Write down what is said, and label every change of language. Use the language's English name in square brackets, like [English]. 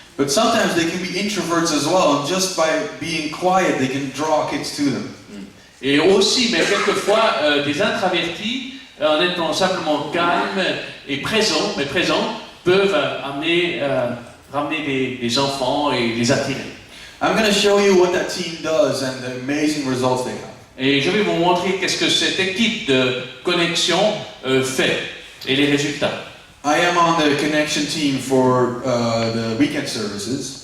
[English] But sometimes they can be introverts as well, and just by being quiet, they can draw kids to them. [French] Et aussi, mais quelquefois, des introvertis, en étant simplement calmes et présents, peuvent ramener des enfants et les attirer. [English] I'm going to show you what that team does and the amazing results they have. [French] Et je vais vous montrer qu'est-ce que cette équipe de connexion fait et les résultats. [English] I am on the connection team for the weekend services.